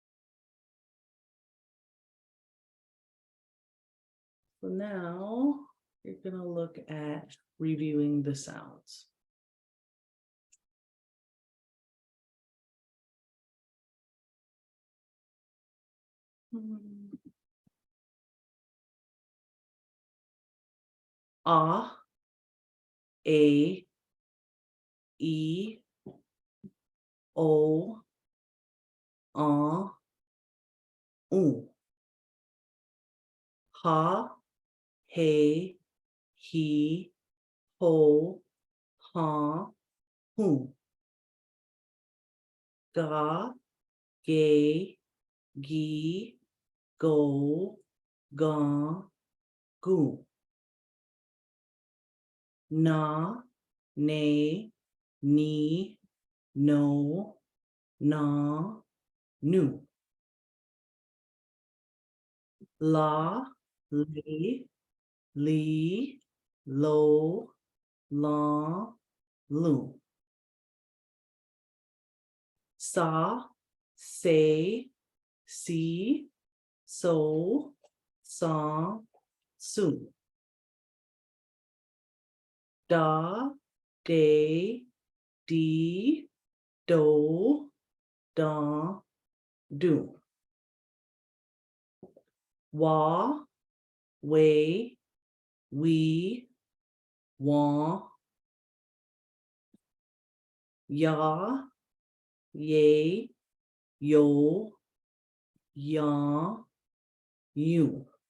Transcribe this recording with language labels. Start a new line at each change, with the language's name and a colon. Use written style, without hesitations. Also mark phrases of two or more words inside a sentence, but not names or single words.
English: So now you're gonna look at reviewing the sounds. A, E, O, U. Ha, he, ho, ha, hu. Ga, ge, gi, go, ga, gu. Na, ne, ni, no, na, nu. La, li, lo, la, lu. Sa, say, si, so, sa, su. Da, de, di, do, da, do. Wa, we, wa, ya, ye, yo, ya, you.